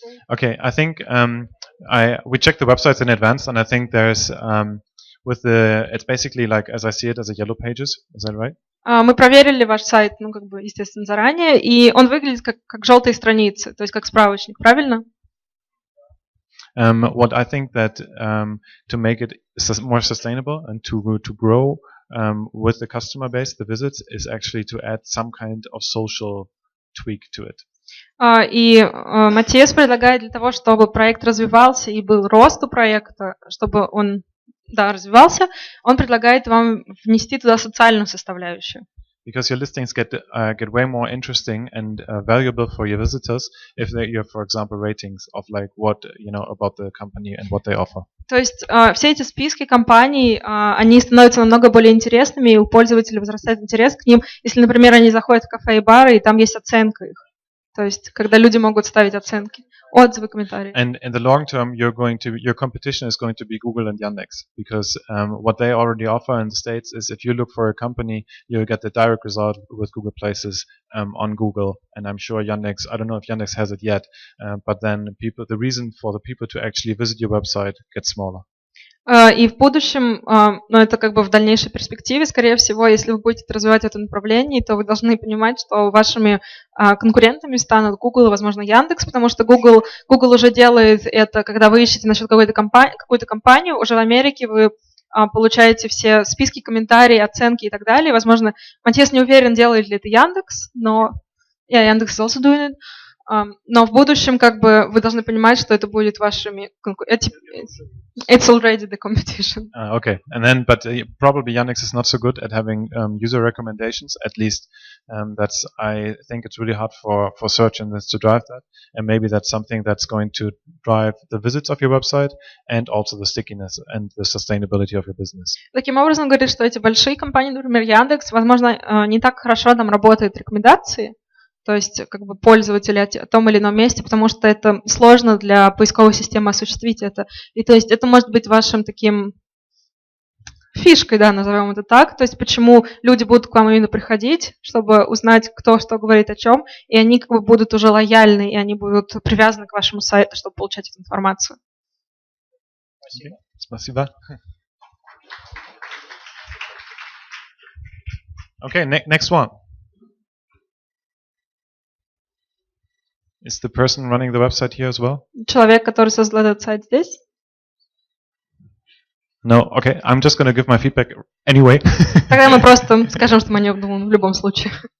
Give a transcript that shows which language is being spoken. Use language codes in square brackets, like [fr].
[en] Okay, I think we checked the websites in advance, and I think there's it's basically like as I see it as a yellow pages. Is that right? [ru] Мы проверили ваш сайт, ну как бы естественно заранее, и он выглядит как желтые страницы, то есть как справочник, правильно? [en] What I think that to make it more sustainable and to grow with the customer base, the visits, is actually to add some kind of social tweak to it. [ru] И Matthias предлагает для того, чтобы проект развивался и был рост у проекта, чтобы он развивался, он предлагает вам внести туда социальную составляющую. [en] Because your listings get way more interesting and valuable for your visitors if you have, for example, ratings of like what about the company and what they offer. [ru] То есть все эти списки компаний, они становятся намного более интересными, и у пользователей возрастает интерес к ним, если, например, они заходят в кафе и бары, и там есть оценка их. То есть когда люди могут ставить оценки, отзывы, комментарии. [en] And in the long term, your competition is going to be Google and Yandex, because what they already offer in the States is if you look for a company, you'll get the direct result with Google Places on Google, and I'm sure Yandex, I don't know if Yandex has it yet, but then the reason for the people to actually visit your website gets smaller. [ru] И в будущем, но это как бы в дальнейшей перспективе, скорее всего, если вы будете развивать это направление, то вы должны понимать, что вашими конкурентами станут Google и, возможно, Яндекс, потому что Google уже делает это, когда вы ищете насчет какую-то компанию, уже в Америке вы получаете все списки, комментарии, оценки и так далее. Возможно, Matthias не уверен, делает ли это Яндекс, но Яндекс [en] is also doing it. [ru] Но в будущем как бы вы должны понимать, что это будет вашими конкурентами. [en] It's already the competition. Okay, and then but probably Yandex is not so good at having user recommendations. At least I think it's really hard for search engines to drive that, and maybe that's something that's going to drive the visits of your website and also the stickiness and the sustainability of your business. [ru] Таким образом, он говорит, что эти большие компании, например, Яндекс, возможно, не так хорошо там работают рекомендации. То есть как бы пользователи о том или ином месте, потому что это сложно для поисковой системы осуществить это. И то есть это может быть вашим таким фишкой, назовем это так. То есть почему люди будут к вам именно приходить, чтобы узнать, кто что говорит о чем, и они как бы будут уже лояльны, и они будут привязаны к вашему сайту, чтобы получать эту информацию. Спасибо. [en] Okay, next one. Is the person running the website here as well? [ru] Человек, который создал этот сайт здесь? [en] No, okay, I'm just going to give my feedback anyway. [ru] Тогда мы просто скажем, что мы не обдумываем в любом случае.